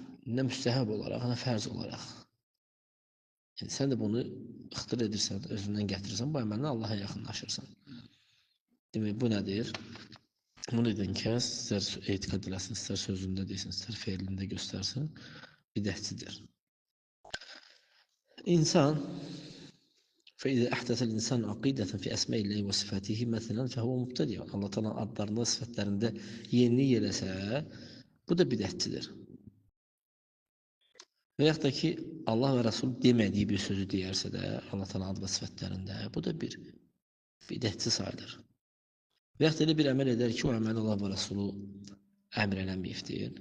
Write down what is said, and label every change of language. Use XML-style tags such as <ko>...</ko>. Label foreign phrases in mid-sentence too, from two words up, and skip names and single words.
<az>Nə müstəhəb olaraq, nə fərz olaraq. Yəni sən də bunu ixtir edirsən, özündən gətirirsən, bu əməllə Allaha yaxınlaşırsan. Demək, bu nədir? Bunu edən kəs, istər etiqad eləsin, istər sözündə desin, istər feilində göstərsin, bidətçidir.</az> <ar>İnsan فإذا أحدث الإنسان عقيدة في أسماء الله وصفاته مثلا فهو مبتدع.</ar> <az>Allah Teala adlarında, sıfatlarında yenilik eləsə, bu da bidətçidir. Və yaxud da ki, Allah və Rasul demədiyi bir sözü deyərsə də, Allah Teala ad və sıfatlarında, bu da bir bidətçi sayılır. Və yaxud da elə bir əməl edər ki, o əməl Allah və Rasulu əmr eləməyibdir.</az>